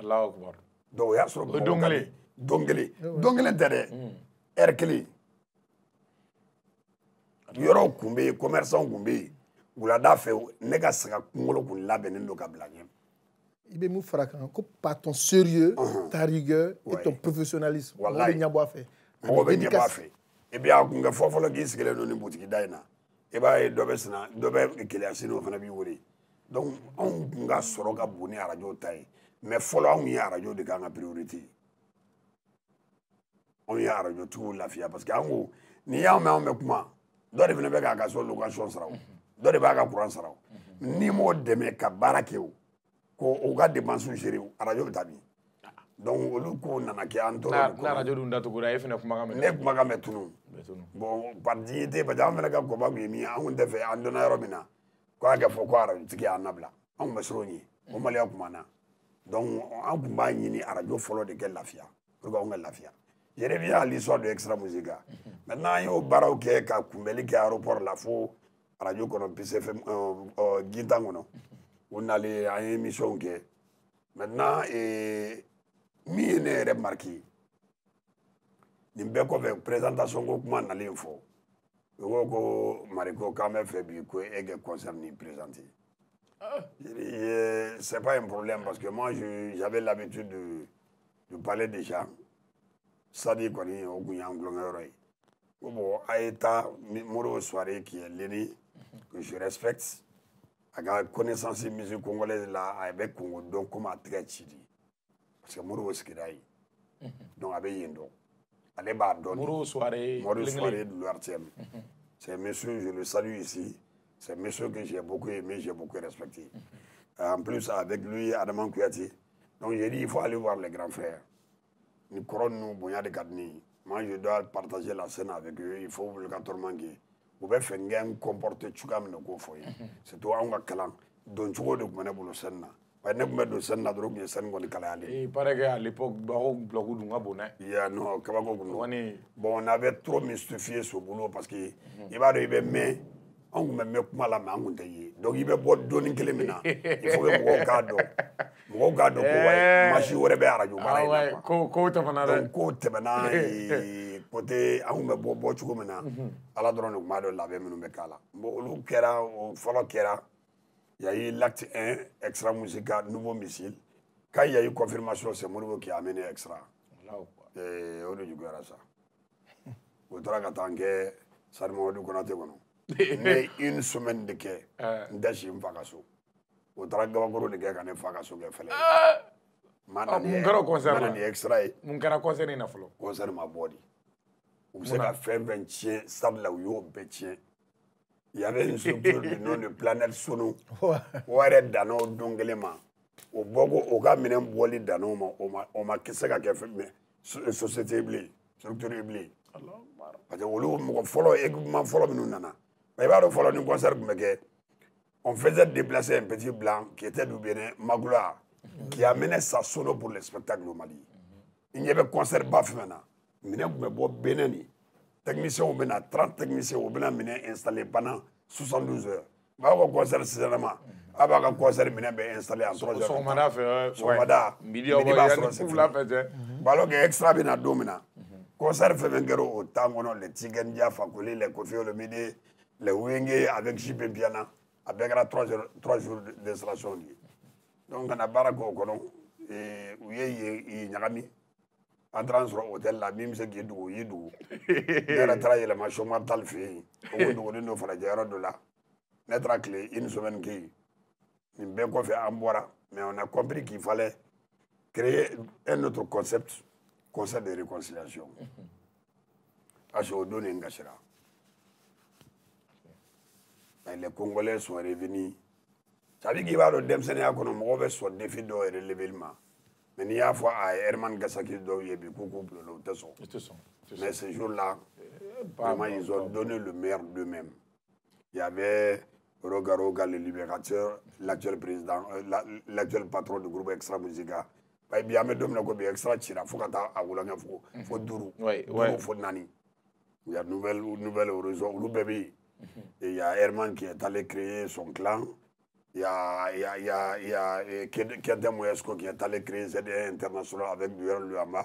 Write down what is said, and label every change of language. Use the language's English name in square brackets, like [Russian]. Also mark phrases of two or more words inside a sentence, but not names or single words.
[Arabic] الله أكبر [Bambara] donc o y'a sɔrɔ don kelen tɛ dɛ heure kelen yɔrɔ kun bɛ yen commerçant kun bɛ yen wulada fɛ ne ka saga kunkolo kun labɛnnen don ka bila ɲɛ. I bɛ mun fara kan ko [French] par ton sérieux, ta rigueur et ton professionnalisme. [Bambara] Walayi mɔgɔ bɛ ɲɛbɔ a fɛ. mɔgɔ bɛ ɲɛbɔ a fɛ [French] et puis [Bambara] a kun kɛ fɔlɔ k'i sigilen don ni butigi da in na i b'a ye dɔ bɛ sina dɔ bɛ Keleya sini o fana b'i wele donc anw kun ka sɔrɔ ka bon ni radio ta ye mais fɔlɔ anw ye radio de k'an ka priorité anw ye radio tigiw lafiya [French] parce que [Bambara] an ko ni y'anw mɛn anw bɛ kuma dɔ de fana bɛ k'a ka so location sara o dɔ de b'a ka courant sara o n'i m'o dɛmɛ ka baara kɛ o ko o ka [French] dépense gérer [Bambara] o radio bɛ taa min donc olu ko nana kɛ an tɔɔrɔ na radio dun datugura e fɛnɛ kumakan mɛn ne kumakan mɛn tunu bon [French] par dignité parce que [Bambara] an fɛnɛ ka kɔba kun ye min ye an kun tɛ fɛ an donna yɔrɔ min na ko a ka fɔ ko radio tigi y'an nabila an kun bɛ siran o ɲɛ o maliya kun b'an na donc an kun b'a ɲini radio fɔlɔ de kɛ lafiya [French] pour que [Bambara] anw ka lafiya [French] je reviens à l'histoire de Extra Musica maintenant [Bambara] an y'o baaraw kɛ ka kunbɛli kɛ aéroport la fo radio kɔnɔ PCFM Gintan kɔnɔ o nalen an ye émission kɛ maintenant min ye ne yɛrɛ marqué nin bɛɛ kɔfɛ présentation ko kuma nalen fɔ o ko ko Mariko k'an bɛ fɛ bi ko e kɛ concert ni présenter [French] c'est pas un problème parce que moi j'avais l'habitude de parler déjà [Bambara] Sadi kɔni o kun y'an kulonkɛyɔrɔ ye ko bon a ye taa Moro [French] soirée qui est Leni que je respecte [Bambara] a ka [French] connaissance musique congolaise [Bambara] la a bɛ Congo dɔn comme a tɛgɛ ci di [French] parce que [Bambara] Moro sigira yen donc a bɛ yen dɔn ale b'a dɔn Moro soirée [French] de l'ORTM c'est un monsieur je le salue ici c'est un monsieur que j'ai beaucoup aimé j'ai beaucoup respecté en plus avec lui Adama Kouyaté donc j'ai dit il faut aller voir les grands frères [Bambara] ni kɔrɔ ninnu bonya de ka di ne ye [French] moi je dois partager la scène avec eux il faut obligatoirement que [Bambara] u bɛ fɛ n kɛ n [French] comporter [Bambara] cogoya min na k'o fɔ ye [French] surtout [Bambara] anw ka kalan don cogo de tun bɛ ne bolo scène na [French] parce que [Bambara] ne tun bɛ don scène na dɔrɔn tun ye scène kɔni kalayalen [French] il paraît que à l'époque [Bambara] bago bloc dun ka bon dɛ yeah non kabako kun don bon [French] on avait trop mystifié ce boulot parce que [Bambara] i b'a dɔn i bɛ mɛn anw tun bɛ mɛn kuma la mais an tun tɛ ye donc i bɛ bɔ dɔɔnin kelen min na [French] il faut que [Bambara] mɔgɔw k'a dɔn mɔgɔw k'a dɔn ko masi wɛrɛ bɛ arajo baara in na quoi ko tɛmɛna dɛ donc ko tɛmɛna côté anw bɛ bɔ cogo min na ala dɔrɔn de tun b'a dɔn labɛn minnu bɛ k'a la bon olu kɛra o fɔlɔ kɛra [French] il y a eu l'acte 1 Extra Musica nouveau missile quand il y a eu confirmation c'est Modibo qui a amené Extra [Bambara] o de juguyara sa o tora ka taa n kɛ Sadi Mamadu Konate kɔnɔ ne [French] une semaine [Bambara] de kɛ n tɛ si n fa ka so o taara gabakoro de kɛ ka ne fa ka so kɛ fɛlɛ mun kɛra concert la ni Extra ye mun kɛra concert in na fɔlɔ concert ma bɔ di u bɛ se ka fɛn fɛn tiɲɛ stade la u y'o bɛɛ tiɲɛ [French] il y avait une structure du nom de Planète Sonu [Bambara] o yɛrɛ danna o don kelen ma o bɔko o ka minɛn bɔli danna o ma o ma se ka kɛ fɛn société ye bilen structure ye bilen parce que olu mɔgɔ fɔlɔ équipement fɔlɔ minnu nana i b'a dɔn fɔlɔ ni concert tun bɛ kɛ [French] on faisait déplacer un petit blanc qui était du Bénin Magloire qui amenait sa sono pour le spectacle au Mali [Bambara] il y avait concert ba fɛn na minɛn tun bɛ bɔ Bénin ni techniciens bɛ na 30 techniciens u bɛna minɛn installer [French] pendant 72 heures [Bambara] b'a ka concert sisanama a b'a ka concert minɛn bɛ installer [French] en 3 heures [Bambara] sɔgɔmada fɛ sɔgɔmada midi b'a sɔrɔ c'est fula fɛ tɛ [French] alors que [Bambara] Extra bɛ na don min na concert fɛn fɛn kɛra o temps kɔnɔ les Tikendia Fakoli les Kofi Olomide les Wenge avec JP Piana a bɛɛ kɛra [French] 3 jours d'installation [Bambara] de ye donc ka na baara k'o kɔnɔ u ye ɲagami an taara n sɔrɔ hôtel la min bɛ se k'i dogo o y'i dogo ne yɛrɛ taara yɛlɛma chômage tal fɛ yen o ko dogolen don falajɛ yɔrɔ dɔ la ne taara tile [French] une semaine [Bambara] kɛ yen nin bɛɛ kɔfɛ an bɔra [French] mais on a compris qu'il fallait créer un autre concept concert de réconciliation parce que [Bambara] o don de n kasira [French] les Congolais sont revenus ça veut dire [Bambara] k'i b'a dɔn denmisɛnninya kɔnɔ mɔgɔw bɛ sɔn défi dɔw relever ma mais n'i y'a fɔ a ye Herman Gasaki dɔw ye bi k'u k'u bila o tɛ sɔn [French] mais ce jour-là vraiment ils ont donné le meilleur d'eux-mêmes il y avait Roga le libérateur l'actuel président l'actuel patron du groupe Extra Musica [Bambara] bi an bɛ don min na ko bi Extra cira fo ka taa a wulankɛ fo 5 fo 4 [French] il y a nouvelle horizon [Bambara] olu bɛɛ bɛ yen [French] et il y a Herman qui est allé créer son clan il y a Kente Moyesco qui est allé créer ZDN International avec Duer Luamba.